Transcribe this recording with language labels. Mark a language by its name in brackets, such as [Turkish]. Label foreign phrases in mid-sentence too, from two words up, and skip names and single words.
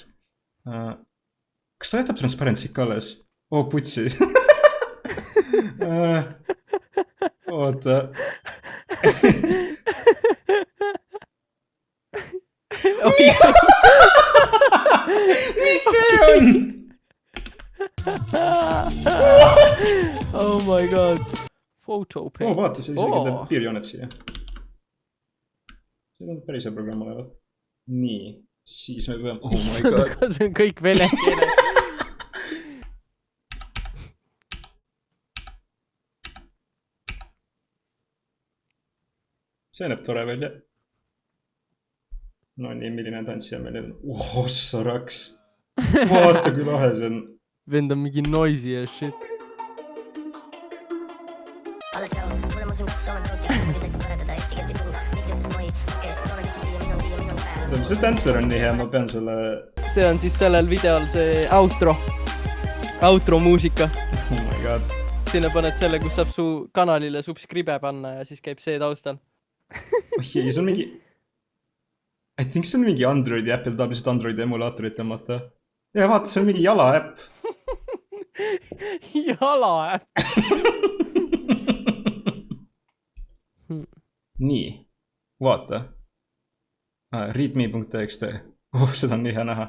[Estonian] Kas ta jätab transparency ka alles? Oo, putsi. Oota. Mis see on? [English] Oh my god. [Estonian] Photo paint. Vaata, see isegi teeb piirjoonet siia. See on päris hea programm olevat. Nii, siis me peame... [English] Oh my god. [Estonian] See on kõik vene keeles. See näeb tore välja. No nii, milline tantsija meil on. Ossa raks. Vaata, kui lahe see on. Vend on mingi noisy ja shit. See dancer on nii hea, ma pean selle... See on siis sellel videol see outro. Outro muusika. [English] Oh my god. [Estonian] Sinna paned selle, kus saab su kanalile subscribe panna ja siis käib see taustal. Oh ei, see on mingi... [English] I think [Estonian] see on mingi Androidi Apple tahab lihtsalt Androidi emulaatorit tõmmata. Ja vaata, see on mingi jala äpp. Jala äpp. Nii, vaata. Readme.txt. Oh, seda on nii hea näha.